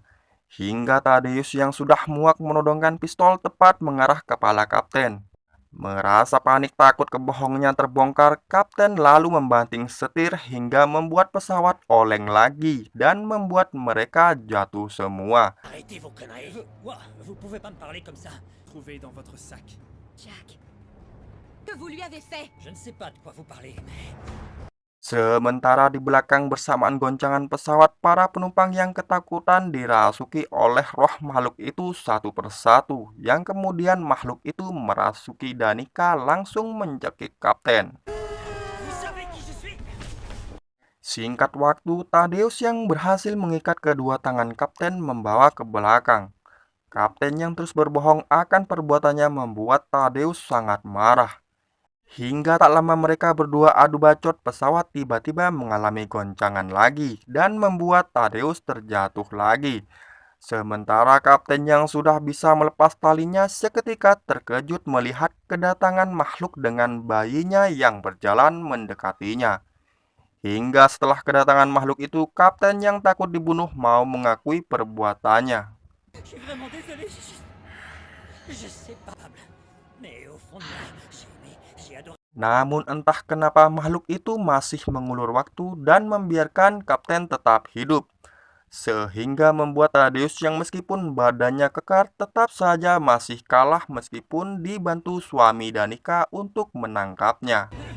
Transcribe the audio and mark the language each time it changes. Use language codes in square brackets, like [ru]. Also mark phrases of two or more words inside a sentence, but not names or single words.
[id] Hingga Thaddeus yang sudah muak menodongkan pistol tepat mengarah kepala kapten. Merasa panik takut kebohongannya terbongkar, kapten lalu membanting setir hingga membuat pesawat oleng lagi dan membuat mereka jatuh semua. [fr] Arrêtez vos conneries. Vous pouvez pas me parler comme ça. Trouvé dans votre sac. Jack. Que vous lui avez fait? Je ne sais pas de quoi vous parlez, mais... [id] Sementara di belakang bersamaan goncangan pesawat, para penumpang yang ketakutan dirasuki oleh roh makhluk itu satu persatu, yang kemudian makhluk itu merasuki Danica langsung mencekik kapten. [fr] Vous savez qui je suis? [id] Singkat waktu, Tadeus yang berhasil mengikat kedua tangan kapten membawa ke belakang. Kapten yang terus berbohong akan perbuatannya membuat Tadeus sangat marah. Hingga tak lama mereka berdua adu bacot, pesawat tiba-tiba mengalami goncangan lagi dan membuat Tadeus terjatuh lagi. Sementara kapten yang sudah bisa melepas talinya seketika terkejut melihat kedatangan makhluk dengan bayinya yang berjalan mendekatinya. Hingga setelah kedatangan makhluk itu, kapten yang takut dibunuh mau mengakui perbuatannya. [fr] Je suis vraiment désolé, je sais pas. Mais au fond de moi, j'ai adoré. [id] Namun entah kenapa makhluk itu masih mengulur waktu dan membiarkan kapten tetap hidup. Sehingga membuat Tadeus yang meskipun badannya kekar tetap saja masih kalah meskipun dibantu suami Danica untuk menangkapnya.